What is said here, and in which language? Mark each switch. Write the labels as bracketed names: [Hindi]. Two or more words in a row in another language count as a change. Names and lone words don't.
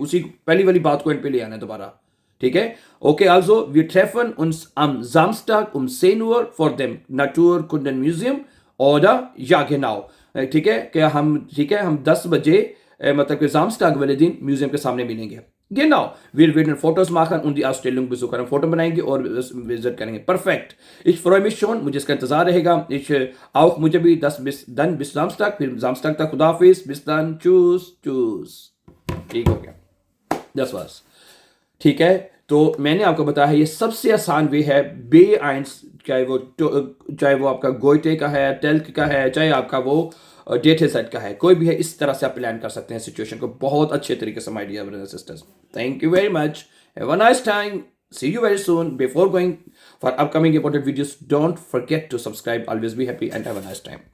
[Hindi] उसी पहली वाली बात को एंड पे ले आना है दोबारा, ठीक है। [German] ओके, also wir treffen uns am Samstag 10 Uhr vor dem naturkunden म्यूजियम और या genau, [Hindi] ठीक है। क्या हम, ठीक है, हम 10 बजे मतलब कि जामस्टाग वाले दिन म्यूजियम के सामने मिलेंगे। [German] Genau, wir werden Fotos machen und die Ausstellung besuchen, [Hindi] हम फोटो बनाएंगे और विजिट करेंगे। परफेक्ट, [German] ich freue mich schon, [Hindi] मुझे इसका इंतजार रहेगा। auch मुझे भी 10 [German] bis Samstag, [Hindi] फिर जामस्टाग तक खुदाफिज, [German] bis dann, tschüss। [Hindi] ठीक हो गया, 10 बस, ठीक है। तो मैंने आपको बताया है ये सबसे आसान वे है B1, चाहे वो आपका गोइटे का है, टेल्क का है, चाहे आपका वो डेटा सेट का है, कोई भी है, इस तरह से आप प्लान कर सकते हैं सिचुएशन को बहुत अच्छे तरीके से, [English] my dear brothers and sisters. thank you very much, have a nice time, see you very soon. before going for upcoming important videos, don't forget to subscribe, always be happy and have a nice time.